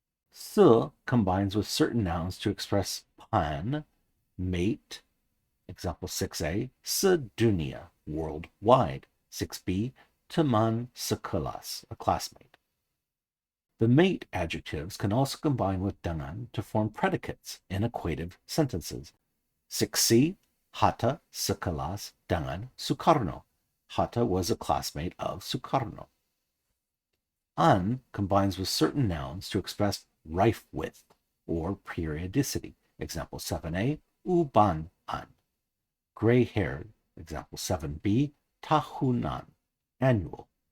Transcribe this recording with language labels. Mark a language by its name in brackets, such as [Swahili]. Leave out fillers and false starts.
[English] Se combines with certain nouns to express pan, mate. Example 6a, sedunia, worldwide. 6b, [Indonesian] teman sekelas, [English] a classmate. The mate adjectives can also combine with dengan to form predicates in equative sentences. [Indonesian] 6c, Hatta sekelas dengan Soekarno. [English] Hatta was a classmate of Soekarno. An combines with certain nouns to express rife with or periodicity. Example 7a, uban an, gray-haired. Example 7b, tahunan, annual.